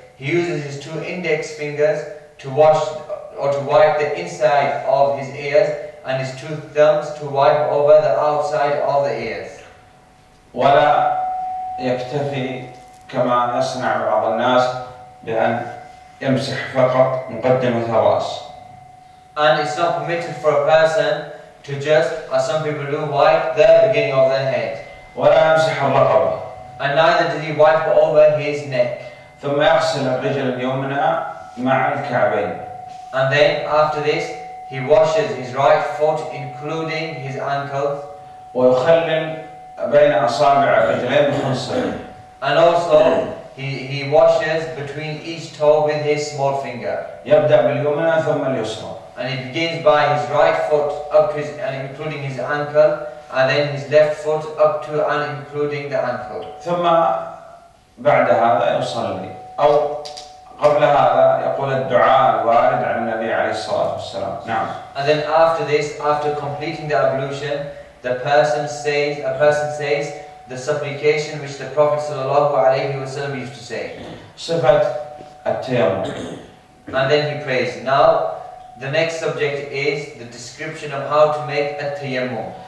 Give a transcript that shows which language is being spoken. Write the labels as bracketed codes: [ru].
[en] He uses his 2 index fingers to wash or to wipe the inside of his ears, and his 2 thumbs to wipe over the outside of the ears. [ar] ولا يكتفي كما يصنع بعض الناس بأن يمسح فقط مقدمة الرأس. [en] And it's not permitted for a person to just, as some people do, wipe the beginning of their head. [ar] ولا يمسح الرقبة. [en] And neither does he wipe over his neck. [ar] ثم يغسل الرجل اليمنى مع الكعبين. [en] And then after this, he washes his right foot, including his ankles. [ar] ويخلل بين أصابع الرجلين بخنصرين. [en] And also, he washes between each toe with his small finger. [ar] يبدأ باليمنى ثم اليسرى. [en] And he begins by his right foot up to his, and including his ankle, and then his left foot up to and including the ankle. [ar] ثم بعد هذا يصلي، أو قبل هذا يقول الدعاء الوارد عن النبي عليه الصلاة والسلام. نعم. [en] And then after this, after completing the ablution, a person says the supplication which the Prophet ﷺ used to say. [ar] صفة التيمم. [en] And then he prays. Now, the next subject is the description of how to make a tayammum.